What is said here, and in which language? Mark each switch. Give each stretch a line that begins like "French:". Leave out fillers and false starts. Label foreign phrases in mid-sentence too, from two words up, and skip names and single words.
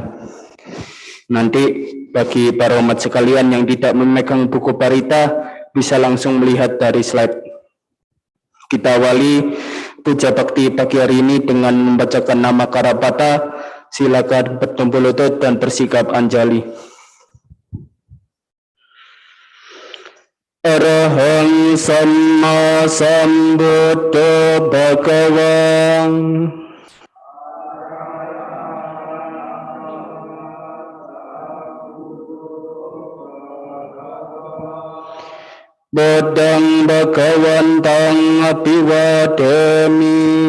Indonesian: Nanti bagi para umat sekalian yang tidak memegang buku parita bisa langsung melihat dari slide. Kita awali puja bakti pagi hari ini dengan membacakan nama Karapata. Silakan bertumpul lutut dan bersikap anjali.
Pali: Arahang Samma Sambuddha Bhagavan. Bodang Bhagavantang Abhivadami.